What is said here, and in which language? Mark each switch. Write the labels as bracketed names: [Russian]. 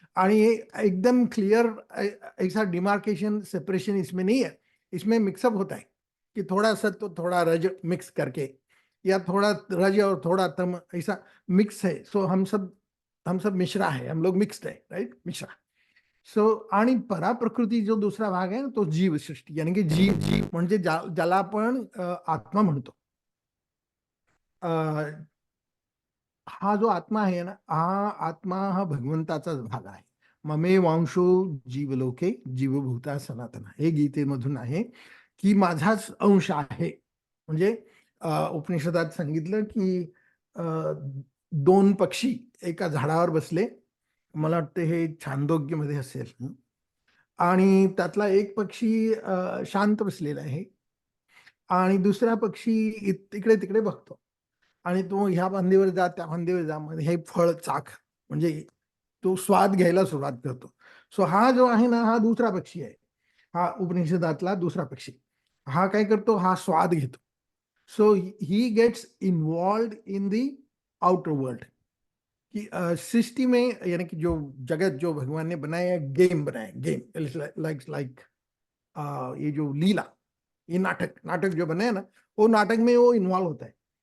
[Hindi] आणि ये एकदम क्लियर ऐसा डिमार्केशन, सेपरेशन इसमें नहीं है. इसमें मिक्सअप होता है कि थोड़ा सत्व थोड़ा रज मिक्स करके, या थोड़ा रज और थोड़ा तम ऐसा मिक्स है. सो हम सब मिश्रा है, हम लोग मिक्स्ड है, राइट, मिश्रा. [Marathi] सो आणि पराप्रकृती जो दुसरा भाग आहे ना, तो जीव सृष्टी, यानी की जीव म्हणजे ज्याला आपण आत्मा म्हणतो. हा जो आत्मा आहे ना, हा आत्मा हा भगवंताचाच भाग आहे. [Sanskrit] ममे वांशो जीवलोके जीवभूता सनातन, [Marathi] हे गीतेमधून आहे की माझाच अंश आहे. म्हणजे उपनिषदात सांगितलं की अ, 2 पक्षी एका झाडावर बसले, मला वाटतं हे छांदोग्यमध्ये असेल, आणि त्यातला एक पक्षी शांत बसलेला आहे, आणि दुसरा पक्षी तिकडे तिकडे बघतो. आणि तो ह्या फांदीवर जा, त्या फांदीवर जा, मग हे फळ चाख, म्हणजे तो स्वाद घ्यायला सुरुवात करतो. सो हा जो आहे ना, हा दुसरा पक्षी आहे, हा उपनिषदातला दुसरा पक्षी. हा काय करतो, हा स्वाद घेतो. [English] so he gets involve in the outer world, [Hindi] कि सृष्टि में, यानी कि जो जगत जो भगवान ने बनाया, गेम बनाया, गेम लाइक ये जो लीला, ये नाटक नाटक जो बनाया ना, वो नाटक में वो इन्वॉल्व होता है.